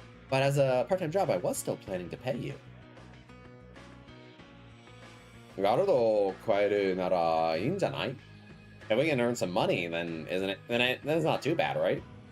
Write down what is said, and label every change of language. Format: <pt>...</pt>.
<en>But as a part-time job, I was still planning to pay you.</en> <ja>ガルドを加えるならいいんじゃない？</ja> <en>If we can earn some money, then it's not too bad, right?</en>